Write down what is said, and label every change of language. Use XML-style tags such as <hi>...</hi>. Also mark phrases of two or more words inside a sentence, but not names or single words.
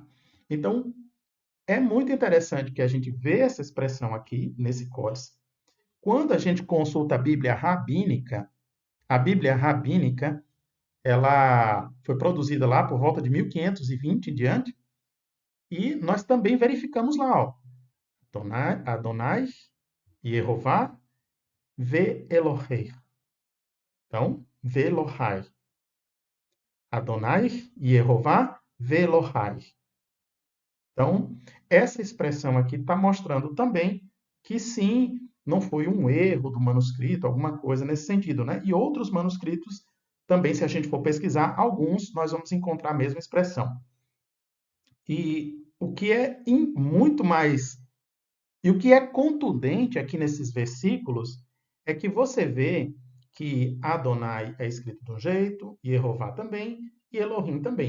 <pt>Então, é muito interessante que a gente vê essa expressão aqui, nesse códice. Quando a gente consulta a Bíblia rabínica, ela foi produzida lá por volta de 1520 em diante, e nós também verificamos lá, ó,</pt> <he>אדוני יהוה ואלוהי. Então, ואלוהי. אדוני יהוה ואלוהי.</he> <pt>Então, essa expressão aqui está mostrando também que sim, não foi um erro do manuscrito, alguma coisa nesse sentido, né? E outros manuscritos também, se a gente for pesquisar, alguns nós vamos encontrar a mesma expressão. E o que é muito mais e o que é contundente aqui nesses versículos é que você vê que Adonai é escrito de um jeito, Yehová também, e Elohim também.</pt>